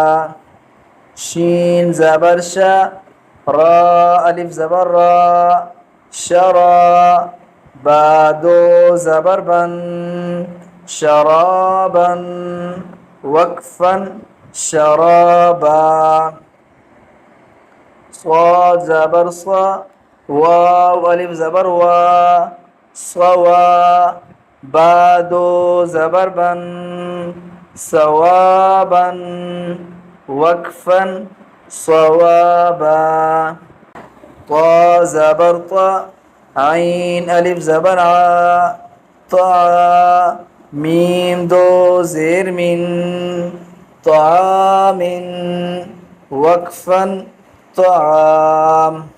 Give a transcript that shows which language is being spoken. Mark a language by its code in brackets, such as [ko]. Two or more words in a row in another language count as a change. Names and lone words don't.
[ur] شین زبر شا، را الف زبر را، شرا، بادو زبر بن، شرابا، [ar] وقفاً شرابا. [ur] صاد زبر صا، واو الف زبر وا، صوا، بادو زبر بن، [ar] صوابا، وقفاً صوابا. [ur] طا زبر طا، عین الف زبر ع، طا، میم دو زیر من، طعام، [ar] وقفاً طعام.